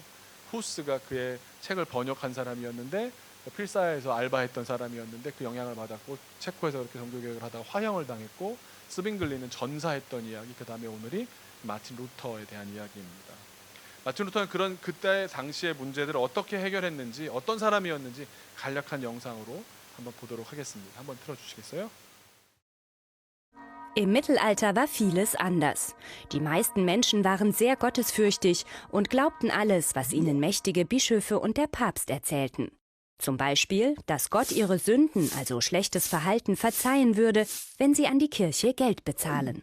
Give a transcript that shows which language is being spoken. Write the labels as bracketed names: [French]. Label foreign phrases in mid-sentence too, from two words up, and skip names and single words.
[Korean] 후스가 그의 책을 번역한 사람이었는데 필사에서 알바했던 사람이었는데 그 영향을 받았고 체코에서 그렇게 종교개혁을 하다가 화형을 당했고 스빙글리는 전사했던 이야기, 그 다음에 오늘이 마틴 루터에 대한 이야기입니다. 마틴 루터는 그런 그때 당시의 문제들을 어떻게 해결했는지 어떤 사람이었는지 간략한 영상으로 한번 보도록 하겠습니다. 한번 틀어주시겠어요? [German] Im Mittelalter war vieles anders. Die meisten Menschen waren sehr gottesfürchtig und glaubten alles, was ihnen mächtige Bischöfe und der Papst erzählten. Zum Beispiel, dass Gott ihre Sünden, also schlechtes Verhalten, verzeihen würde, wenn sie an die Kirche Geld bezahlen.